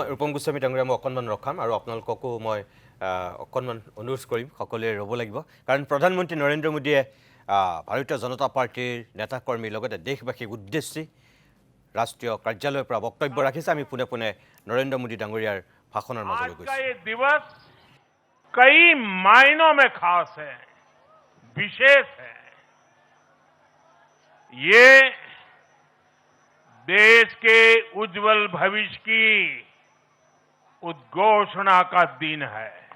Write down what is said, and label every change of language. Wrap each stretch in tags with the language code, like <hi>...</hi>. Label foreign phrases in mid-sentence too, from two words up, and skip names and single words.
<as>মই ৰূপম গোস্বামী ডাঙৰীয়া মই অকণমান ৰখাম আৰু আপোনালোককো মই অকণমান অনুৰোধ কৰিম সকলোৱে ৰ'ব লাগিব, কাৰণ প্ৰধানমন্ত্ৰী নৰেন্দ্ৰ মোদীয়ে ভাৰতীয় জনতা পাৰ্টীৰ নেতাকৰ্মীৰ লগতে দেশবাসীক উদ্দেশ্যি ৰাষ্ট্ৰীয় কাৰ্যালয়ৰ পৰা বক্তব্য ৰাখিছে। আমি পোনে পোনে নৰেন্দ্ৰ মোদী ডাঙৰীয়াৰ ভাষণৰ মাজলৈ</as> <hi>आज का</hi> <as>গৈছোঁ।</as> <hi>ये दिवस कई मायनों में खास है, विशेष है। ये देश के उज्जवल भविष्य की उद्घोषणा का दिन है।</hi>